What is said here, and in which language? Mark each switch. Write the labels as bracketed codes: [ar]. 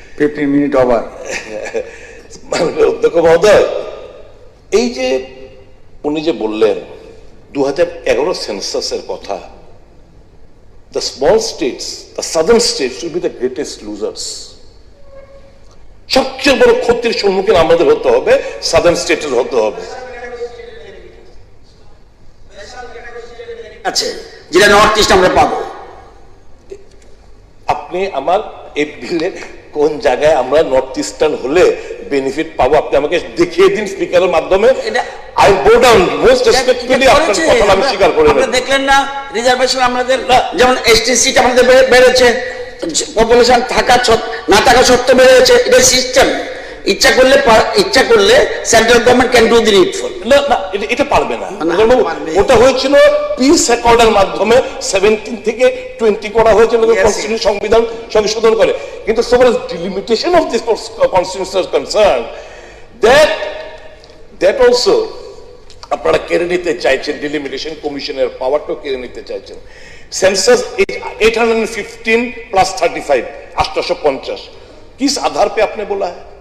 [en] 15 minute over. [bn] অধ্যক্ষ মহোদয়, এই যে উনি যে বললেন 2011 সেন্সাসের কথা, [en] the small states, the southern states will be the greatest losers. [bn] সবচেয়ে বড় ক্ষতির সম্মুখীন আমাদের হতে হবে, সাদার্ন স্টেটের হতে হবে। আছে যেটা নর্থ ইস্ট আমরা পাবো। আপনি আমার এই বিলে কোন জায়গায় আমরা নর্থ ইস্টার্ন হলে বেনিফিট পাবো আপনি আমাকে দেখিয়ে দিন স্পিকারের মাধ্যমে। [en] I go down most respectfully, [bn] আপনার কথা আমি স্বীকার করি। আপনি দেখলেন না রিজার্ভেশন আমাদের, যেমন এসটি সিট আমাদের বেড়েছে, পপুলেশন না থাকা সত্ত্বেও বেড়েছে। এটা সিস্টেম, ইচ্ছা করলে central government [en] Can do the needful. [bn] না এটা পারবে না, ওটা হয়েছিল পিস অ্যাকর্ডের মাধ্যমে 17 থেকে 20 করা হয়েছিল কনস্টিটিউশন, সংবিধান সংশোধন করে। [en] কিন্তু so far as delimitation of this constitution is concerned, that also [bn] আপনারা কেড়ে নিতে চাইছেন, [en] Delimitation কমিশনের পাওয়ারটাও কেড়ে নিতে চাইছেন। [hi] सेंसस 815 प्लस 35 850, किस आधार पे आपने बोला है?